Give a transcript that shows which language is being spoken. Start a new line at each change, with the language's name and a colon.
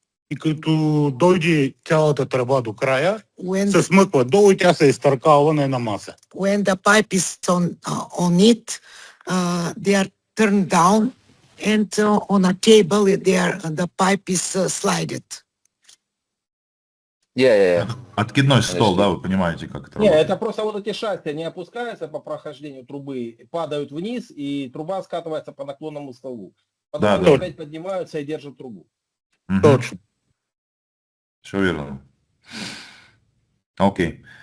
Bulgarian: И като дойде цялата тръба до края,
English: When
Bulgarian: се смъква долу и тя се изтъркава на една маса.
English: when the pipe is on it, they are turned down, and on a table, the pipe is slided. Yeah.
Russian: Откидной стол, да, вы понимаете, как это Не, работает? это просто вот эти шасси, они опускаются по прохождению трубы, падают вниз, и труба скатывается по наклонному столу. Потом Да, они да. опять поднимаются и держат трубу. Мгм. Точно. Все верно. Окей.